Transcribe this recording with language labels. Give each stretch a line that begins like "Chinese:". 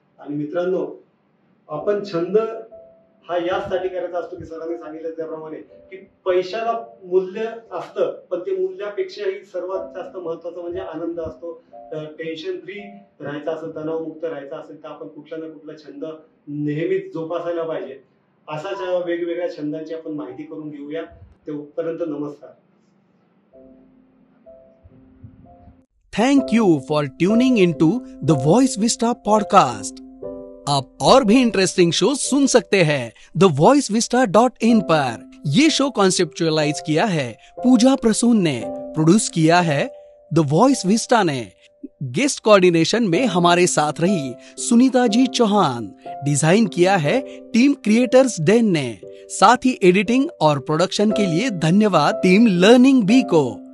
Marathi: आणि मित्रांनो, आपण छंद हा यासाठी करायचा असतो की सरांनी सांगितलं त्याप्रमाणे की पैशाला मूल्य असतं, पण ते मूल्यापेक्षाही सर्वात जास्त महत्वाचं म्हणजे आनंद असतो. टेन्शन फ्री राहायचं असेल, तणावमुक्त राहायचं असेल तर आपण कुठला ना कुठला छंद नेहमीच जोपासायला पाहिजे. अशाच वेगवेगळ्या छंदांची आपण माहिती करून घेऊया. तेव्हापर्यंत नमस्कार.
English: Thank you for tuning into the Voice Vista podcast.
Hindi: आप और भी इंटरेस्टिंग शो सुन सकते हैं thevoiceVista.in पर. ये शो कॉन्सेप्चुअलाइज किया है पूजा प्रसून ने, प्रोड्यूस किया है द वॉइस विस्टा ने. गेस्ट कोऑर्डिनेशन में हमारे साथ रही सुनीता जी चौहान. डिजाइन किया है टीम क्रिएटर्स डेन ने. साथ ही एडिटिंग और प्रोडक्शन के लिए धन्यवाद टीम लर्निंग बी को.